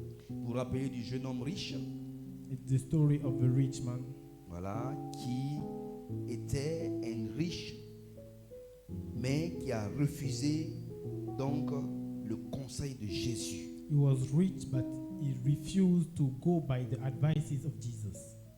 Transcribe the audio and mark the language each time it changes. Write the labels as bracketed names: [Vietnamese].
[French] vous vous rappelez du jeune homme riche, [English] It's the story of a rich man [French] voilà, qui était un riche, mais qui a refusé donc le conseil de Jésus. [English] He was rich, but he refused to go by the advices of Jesus.